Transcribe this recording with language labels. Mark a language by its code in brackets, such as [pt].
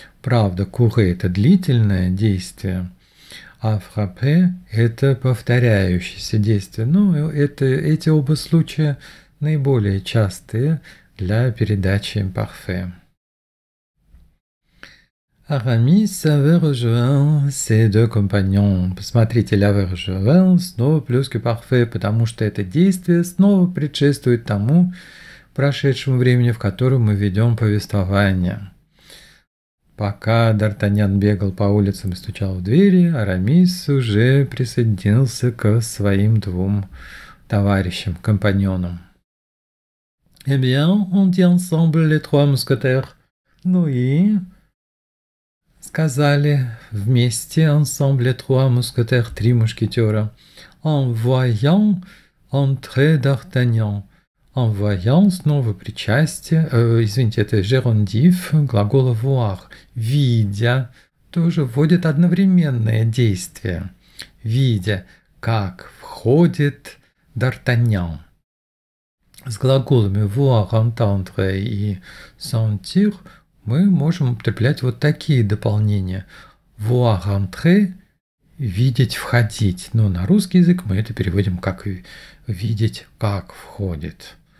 [ru] Правда, куре – это длительное действие, а фраппе – это повторяющееся действие. Ну, эти оба случая наиболее частые для передачи импарфе. [fr] Aramis avait rejoint ses deux compagnons. [ru] Посмотрите, [fr] l'avait rejoint [ru] снова плюс que parfait, потому что это действие снова предшествует тому прошедшему времени, в котором мы ведем повествование. Пока Д'Артаньян бегал по улицам и стучал в двери, Арамис уже присоединился к своим двум товарищам, компаньонам. [fr] Eh bien, on dit ensemble les trois mousquetaires. [ru] Ну и... сказали вместе [fr] ensemble les trois mousquetaires, [ru] три мушкетера, [fr] en voyant entrer D'Artagnan. En voyant, [ru] снова причастие, извините, это герондив глагола voir. Видя, тоже вводит одновременное действие. Видя, как входит D'Artagnan. С глаголами voir, entendre и sentir мы можем употреблять вот такие дополнения. [fr] Voir entrer [ru] – видеть, входить. Но на русский язык мы это переводим как видеть, как входит.